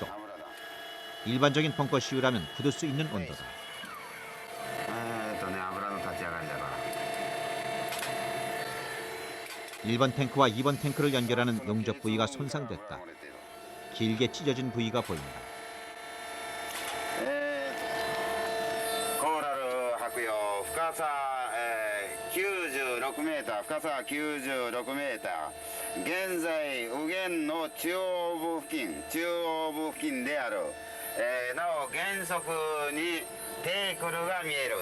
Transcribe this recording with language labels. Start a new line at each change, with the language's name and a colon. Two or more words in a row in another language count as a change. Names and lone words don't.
Korean: 일반적인 벙커 시유라면 굳을 수 있는 온도다. (1번) 탱크와 (2번) 탱크를 연결하는 용접 부위가 손상됐다. 길게 찢어진 부위가 보인다.
Japanese: 深さ、96メーター、深さ96メーター。現在右舷の中央部付近である。なお原則にテークルが見える。